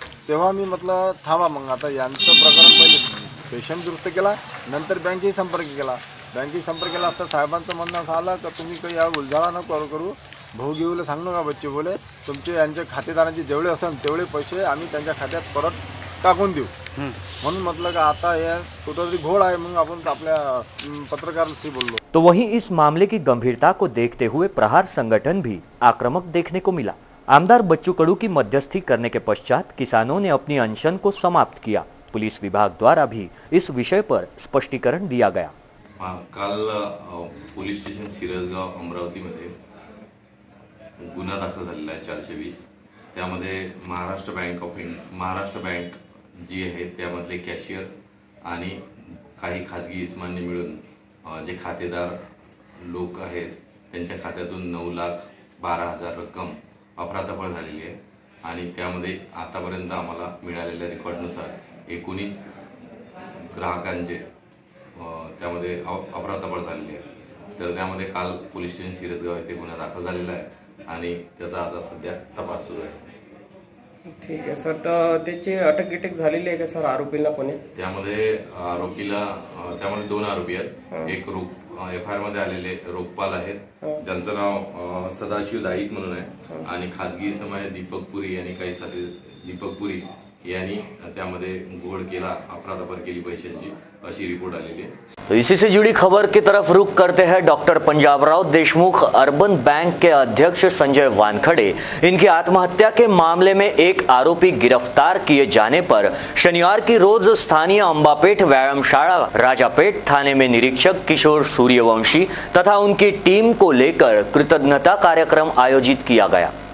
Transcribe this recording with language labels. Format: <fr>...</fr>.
<mr>तेव्हा मी म्हटलं थांबा, मग आता यांचं प्रकरण पहिले पेशंट दुरुस्त केला, नंतर बँकेशी संपर्क केला असता साहेबांचं म्हणणं असं आलं का तुम्ही काही या उलझाळा नको करू, भाऊ घेऊला सांगू नका. बच्चे बोले तुमचे यांच्या खातेदारांचे जेवढे असेल तेवढे पैसे आम्ही त्यांच्या खात्यात परत टाकून देऊ. म्हणून म्हटलं का आता या कुठेतरी घोळ आहे, मग आपण आपल्या पत्रकारांशी बोललो.</mr> <hi>तो वहीं इस मामले की गंभीरता को देखते हुए प्रहार संगठन भी आक्रामक देखने को मिला। आमदार बच्चू कडू की मध्यस्थी करने के पश्चात किसानों ने अपनी अनशन को समाप्त किया। पुलिस विभाग द्वारा भी इस विषय पर स्पष्टीकरण दिया गया।</hi> <mr>काल पोलीस स्टेशन शिरसगाव अमरावतीमध्ये गुन्हा दाखल झालेला आहे 420. त्यामध्ये महाराष्ट्र बँक जी आहे त्यामधले कॅशियर आणि काही खाजगी इस्मांनी मिळून जे खातेदार लोक आहेत त्यांच्या खात्यातून 9,12,000 रक्कम अफरातफर झालेली आहे आणि त्यामध्ये आतापर्यंत आम्हाला मिळालेल्या रेकॉर्डनुसार 19 ग्राहकांचे त्यामध्ये अफरातफर झालेली आहे. तर त्यामध्ये काल पोलीस स्टेशन शिरसगाव येथे गुन्हा दाखल झालेला आहे आणि त्याचा आता सध्या तपास सुरू आहे. ठीक आहे सर, तर त्याची अटक झालेली आहे का सर आरोपीला कोणी? त्यामध्ये त्यामध्ये 2 आरोपी आहेत. एक FIR मध्ये आलेले रोकपाल आहेत, ज्यांचं नाव सदाशिव दाईत म्हणून आहे, आणि खाजगी समय दीपक पुरी आणि काही साथी दीपक पुरी यांनी त्यामध्ये घोळ केला, अफरातफर केली पैशांची, अशी रिपोर्ट आलेली आहे।</mr> <hi>तो इसी से जुड़ी खबर की तरफ रुख करते हैं। Doctor Panjabrao Deshmukh urban bank के अध्यक्ष संजय वानखड़े, इनकी आत्महत्या के मामले में एक आरोपी गिरफ्तार किए जाने पर शनिवार की रोज स्थानीय अंबापेट व्यायामशाला राजापेट थाने में निरीक्षक किशोर सूर्यवंशी तथा उनकी टीम को लेकर कृतज्ञता कार्यक्रम आयोजित किया गया।</hi>